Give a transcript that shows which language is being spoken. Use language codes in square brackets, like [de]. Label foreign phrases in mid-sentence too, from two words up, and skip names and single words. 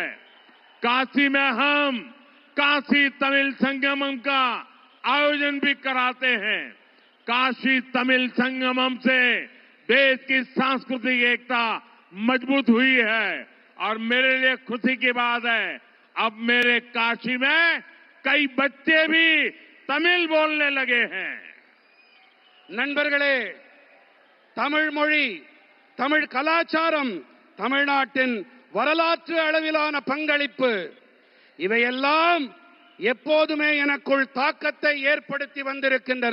[hi] काशी में हम काशी तमिल संगमम का आयोजन भी कराते हैं। काशी तमिल संगमम से देश की सांस्कृतिक एकता मजबूत हुई है और मेरे लिए खुशी की बात है, अब मेरे काशी में कई बच्चे भी तमिल बोलने लगे हैं। [ta] நண்பர்களே, தமிழ் மொழி, தமிழ் கலாச்சாரம், தமிழ்நாட்டின் வரலாற்று அளவிலான பங்களிப்பு இவையெல்லாம் எப்போதுமே எனக்குள் தாக்கத்தை ஏற்படுத்தி வந்திருக்கின்றன.